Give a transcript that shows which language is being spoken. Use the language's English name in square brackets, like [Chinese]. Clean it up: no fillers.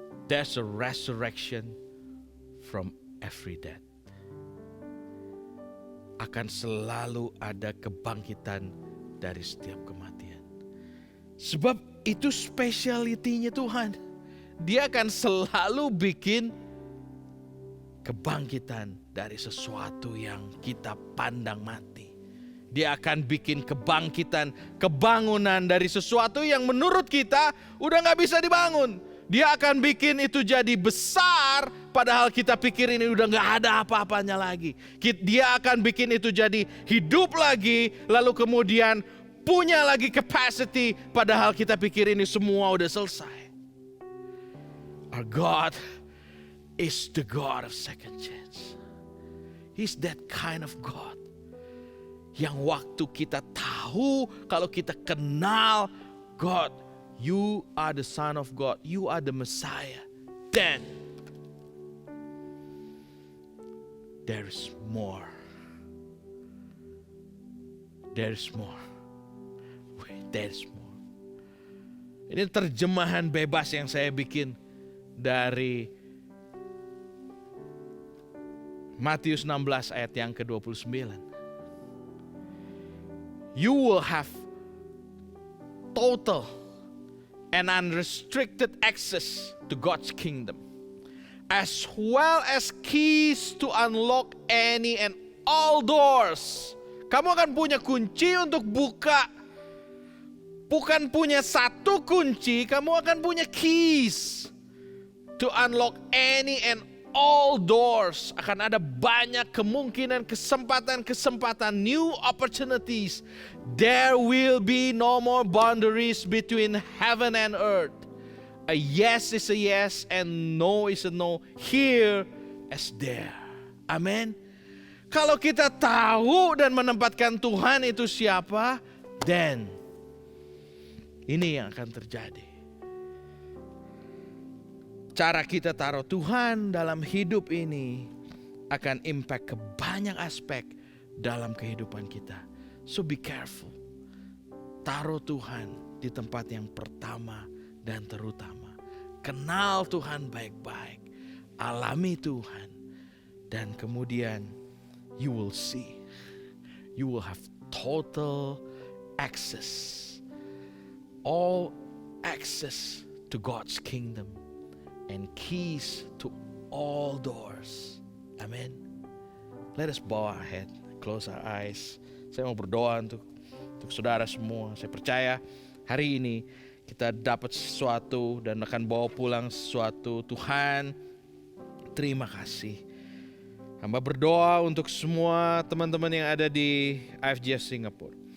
[English] There's a resurrection from every death. [Indonesian] Akan selalu ada kebangkitan dari setiap kematian. Sebab itu spesialitinya Tuhan. Dia akan selalu bikin kebangkitan dari sesuatu yang kita pandang mati. Dia akan bikin kebangkitan, kebangunan dari sesuatu yang menurut kita udah gak bisa dibangun. Dia akan bikin itu jadi besar, padahal kita pikir ini udah gak ada apa-apanya lagi. Dia akan bikin itu jadi hidup lagi, lalu kemudian punya lagi capacity, padahal kita pikir ini semua udah selesai. [English] Our God is the God of second chance. He's that kind of God. [Indonesian] Yang waktu kita tahu, kalau kita kenal [English] God, you are the Son of God, you are the Messiah, then there is more. There is more. There is more. [Indonesian] Ini terjemahan bebas yang saya bikin dari Matius 16 ayat yang ke-29. [English] You will have total and unrestricted access to God's kingdom, as well as keys to unlock any and all doors. [Indonesian] Kamu akan punya kunci untuk buka. Bukan punya satu kunci, kamu akan punya [English] keys to unlock any and all doors. [Indonesian] Akan ada banyak kemungkinan, kesempatan-kesempatan, [English] new opportunities. There will be no more boundaries between heaven and earth. A yes is a yes and no is a no, here as there. Amen. [Indonesian] Kalau kita tahu dan menempatkan Tuhan itu siapa, then ini yang akan terjadi. Cara kita taruh Tuhan dalam hidup ini akan impact ke banyak aspek dalam kehidupan kita. [English] So be careful. [Indonesian] Taruh Tuhan di tempat yang pertama dan terutama. Kenal Tuhan baik-baik, alami Tuhan, dan kemudian [English] you will see, you will have total access, all access to God's kingdom and keys to all doors. Amen. Let us bow our head, close our eyes. [Indonesian] Saya mau berdoa untuk saudara semua. Saya percaya hari ini kita dapat sesuatu dan akan bawa pulang sesuatu. Tuhan, terima kasih. Hamba berdoa untuk semua teman-teman yang ada di IFGF Singapura.